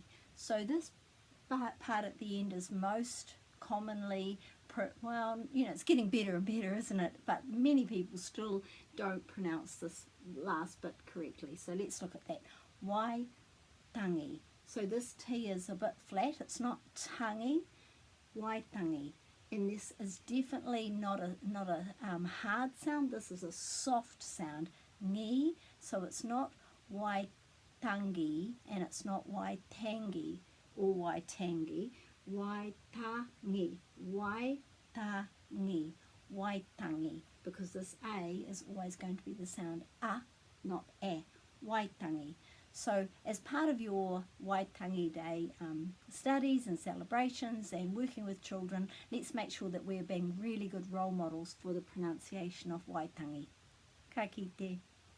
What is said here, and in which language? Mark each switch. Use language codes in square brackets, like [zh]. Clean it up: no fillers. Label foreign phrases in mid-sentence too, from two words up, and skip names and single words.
[en] So this part at the end is most commonly, well, you know, it's getting better and better, isn't it? But many people still don't pronounce this last bit correctly. So let's look at that. Waitangi. So this T is a bit flat. It's not tangi. Waitangi. And this is definitely not a hard sound. This is a soft sound. Ngi. So it's not Waitangi and it's not Waitangi or Waitangi. Waitangi. Waitangi. Waitangi. Because this A is always going to be the sound A, not E. Waitangi. So as part of your Waitangi Day studies and celebrations and working with children, let's make sure that we're being really good role models for the pronunciation of Waitangi. [mi] Ka kite.